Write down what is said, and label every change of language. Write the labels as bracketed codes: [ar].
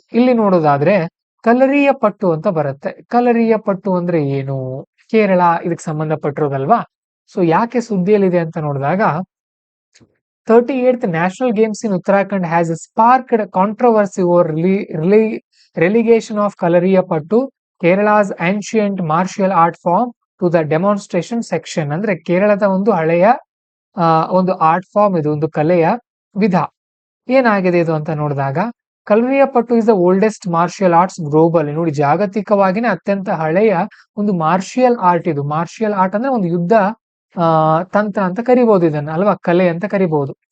[kn] ಇಲ್ಲಿ ನೋಡೋದಾದ್ರೆ ಕಲರಿಯ ಪಟ್ಟು ಅಂತ ಬರುತ್ತೆ. ಕಲರಿಯ ಪಟ್ಟು ಅಂದ್ರೆ ಏನು? ಕೇರಳ ಇದಕ್ಕೆ ಸಂಬಂಧಪಟ್ಟಿರೋದಲ್ವಾ? ಸೊ ಯಾಕೆ ಸುದ್ದಿಯಲ್ಲಿದೆ ಅಂತ ನೋಡಿದಾಗ, [en] 38th national games in Uttarakhand has sparked controversy over relegation of Kalariyapattu, Kerala's ancient martial art form, to the demonstration section. [kn] ಅಂದ್ರೆ ಕೇರಳದ ಒಂದು ಹಳೆಯ ಒಂದು ಆರ್ಟ್ ಫಾರ್ಮ್, ಇದು ಒಂದು ಕಲೆಯ ವಿಧ. ಏನಾಗಿದೆ ಇದು ಅಂತ ನೋಡಿದಾಗ, [en] Kalariyapattu is the oldest martial arts global. [kn] ನೋಡಿ, ಜಾಗತಿಕವಾಗಿನೇ ಅತ್ಯಂತ ಹಳೆಯ ಒಂದು ಮಾರ್ಷಿಯಲ್ ಆರ್ಟ್ ಇದು. ಮಾರ್ಷಿಯಲ್ ಆರ್ಟ್ ಅಂದ್ರೆ ಒಂದು ಯುದ್ಧ ತಂತ್ರ ಅಂತ ಕರಿಬಹುದು ಇದನ್ನ, ಅಲ್ವಾ, ಕಲೆ ಅಂತ ಕರಿಬಹುದು.